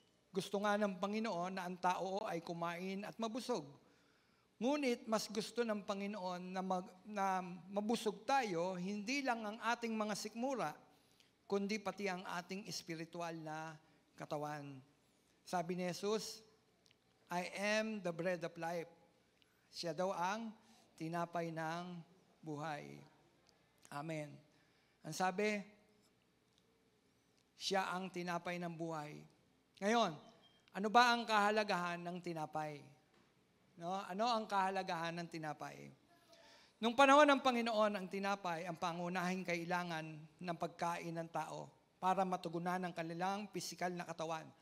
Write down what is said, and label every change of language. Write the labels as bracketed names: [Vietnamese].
[Filipino] Gusto nga ng Panginoon na ang tao ay kumain at mabusog. Ngunit mas gusto ng Panginoon na mabusog tayo, hindi lang ang ating mga sikmura, kundi pati ang ating espiritual na katawan. Sabi ni Jesus, [English] I am the bread of life. [Filipino] Siya daw ang tinapay ng buhay. Amen. Ang sabi, siya ang tinapay ng buhay. Ngayon, ano ba ang kahalagahan ng tinapay? No? Ano ang kahalagahan ng tinapay? Nung panahon ng Panginoon, ang tinapay ang pangunahing kailangan ng pagkain ng tao para matugunan ang kanilang pisikal na katawan.